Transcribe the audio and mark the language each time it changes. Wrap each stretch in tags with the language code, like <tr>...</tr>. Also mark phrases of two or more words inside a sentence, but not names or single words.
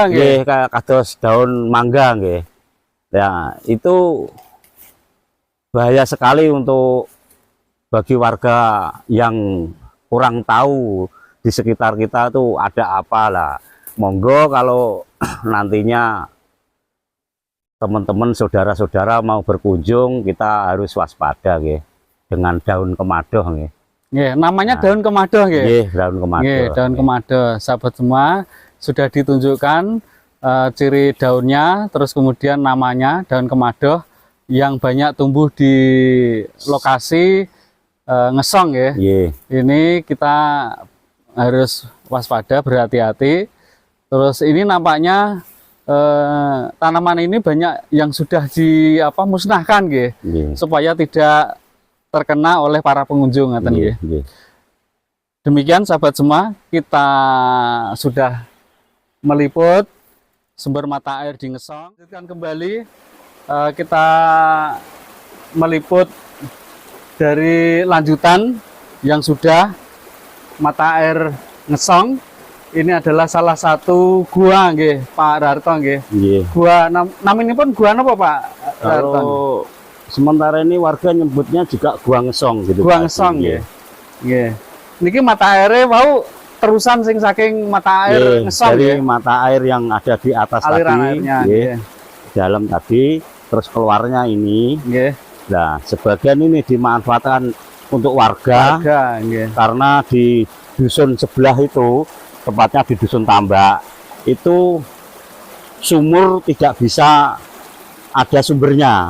<id>kayak kados daun mangga, ya itu bahaya sekali untuk bagi warga yang kurang tahu di sekitar kita tuh ada apa lah. Monggo kalau nantinya teman-teman saudara-saudara mau berkunjung, kita harus waspada nggih dengan daun kemadoh nggih. Nggih, namanya Nah, daun kemadoh nggih. Nggih, daun kemadoh. Nggih, daun kemadoh. Sahabat semua sudah ditunjukkan ciri daunnya, terus kemudian namanya daun kemadoh yang banyak tumbuh di lokasi ngesong ya. Nggih. Ini kita harus waspada, berhati-hati. Terus ini nampaknya tanaman ini banyak yang sudah musnahkan nggih, Nggih. supaya tidak terkena oleh para pengunjung</id> <jv>ngaten nggih.</jv> <id>Nggih. Demikian sahabat semua, kita sudah meliput sumber mata air di Ngesong. Lanjutkan kembali, kita meliput dari lanjutan yang sudah mata air Ngesong. Ini adalah salah satu gua nggih, Pak Rarto nggih. Nggih. Gua namanya pun gua apa Pak Rarto? Kalau sementara ini warga nyebutnya juga Gua Ngesong gitu. Gua Pak. Ngesong nggih. Nggih. Niki mata airnya mau terusan saking mata air Ngesong dari nggih. mata air yang ada di atas Aliran tadi, airnya nggih, nggih. dalam tadi, terus keluarnya ini. Nggih. Nah, sebagian ini dimanfaatkan untuk warga Nggih. karena di dusun sebelah itu, tepatnya di dusun Tambak, itu sumur tidak bisa ada sumbernya.</id>